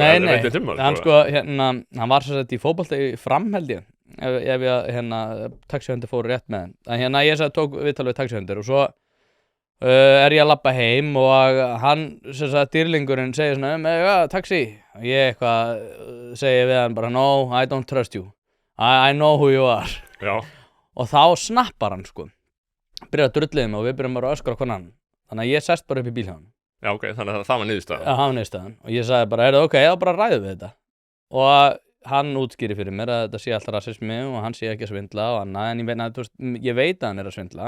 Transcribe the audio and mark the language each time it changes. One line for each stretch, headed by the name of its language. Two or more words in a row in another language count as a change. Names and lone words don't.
Icelandic: Nei, hann sko, hann var sem sagt í fótbolta í Fram, held ég. Ef ég taxihundur fóru rétt með hann en ég tók viðtal við taxihundur og svo er ég að labba heim og hann, sem sagt, dýrlingurinn segir svona, taxi og ég eitthvað segi við hann bara,
English: no, I don't trust you I know who you are.
Icelandic: Já. Og þá snappar hann sko, byrjar að drullið mig og við byrjum bara að öskra hvernig hann, þannig að ég sest bara upp í bíl hjá hann. Já, ok, þannig að það var niðurstaðan. Já, það var niðurstaðan og ég sagði bara, ok, þá bara ræðum við þetta og hann útskýri fyrir mér að þetta sé alltaf rasismi og hann sé ekki að svindla og annað, en ég veit að hann er að svindla.